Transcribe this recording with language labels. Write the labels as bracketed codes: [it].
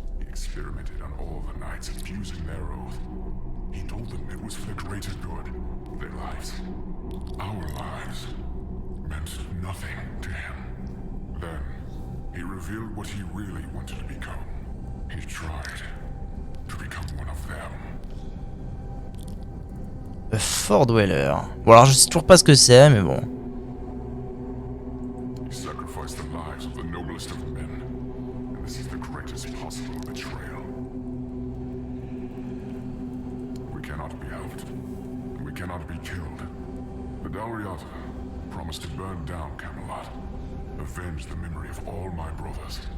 [en] He experimented on all the knights abusing their oath. He told them it was for the greater good. Their lives, our lives, meant nothing to him. Then, he revealed what he really wanted to become. He tried to become one of them. [fr] Le Fort Dweller. Bon alors je sais toujours pas ce que c'est, mais bon. [en] He sacrificed the lives of the noblest of men, and this is the greatest possible betrayal. We cannot be helped, and we cannot be killed. The Dalriata promised to burn down Camelot, avenge the memory of all my brothers.